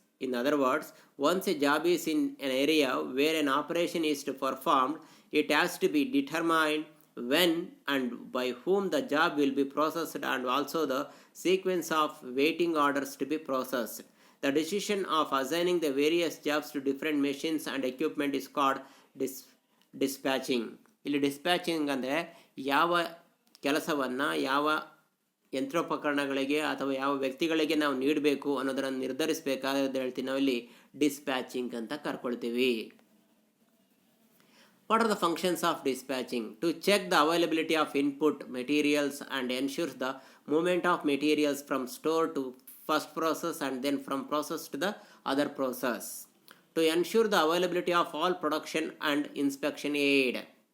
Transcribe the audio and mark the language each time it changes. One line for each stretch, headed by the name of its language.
English: In other words, once a job is in an area where an operation is to performed, it has to be determined when and by whom the job will be processed and also the sequence of waiting orders to be processed. The decision of assigning the various jobs to different machines and equipment is called dispatching.
Kannada: ಇಲ್ಲಿ dispatching ಅಂದರೆ ಯಾವ ಕೆಲಸವನ್ನು ಯಾವ ಯಂತ್ರೋಪಕರಣಗಳಿಗೆ ಅಥವಾ ಯಾವ ವ್ಯಕ್ತಿಗಳಿಗೆ ನಾವು ನೀಡಬೇಕು ಅನ್ನೋದನ್ನು ನಿರ್ಧರಿಸಬೇಕಾದ ಹೇಳ್ತೀವಿ ನಾವಿಲ್ಲಿ ಡಿಸ್ಪ್ಯಾಚಿಂಗ್ ಅಂತ ಕರ್ಕೊಳ್ತೀವಿ.
English: What are the functions of dispatching? To check the availability of input materials and ensures the movement of materials from store to first process and then from process to the other process. To ensure the availability of all production and inspection aid.